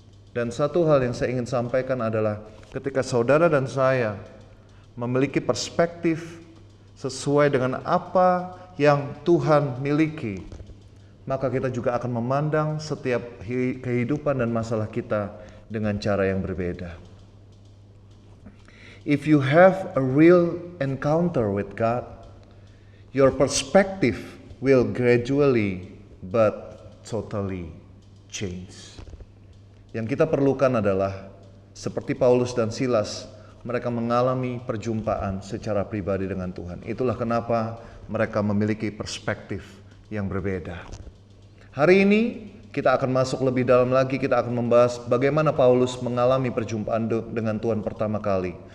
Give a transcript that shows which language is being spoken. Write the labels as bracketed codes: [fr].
[id] Dan satu hal yang saya ingin sampaikan adalah ketika saudara dan saya memiliki perspektif sesuai dengan apa yang Tuhan miliki, maka kita juga akan memandang setiap kehidupan dan masalah kita dengan cara yang berbeda. [en] If you have a real encounter with God, your perspective will gradually but totally change. [id] Yang kita perlukan adalah seperti Paulus dan Silas, mereka mengalami perjumpaan secara pribadi dengan Tuhan. Itulah kenapa mereka memiliki perspektif yang berbeda. Hari ini kita akan masuk lebih dalam lagi, kita akan membahas bagaimana Paulus mengalami perjumpaan dengan Tuhan pertama kali.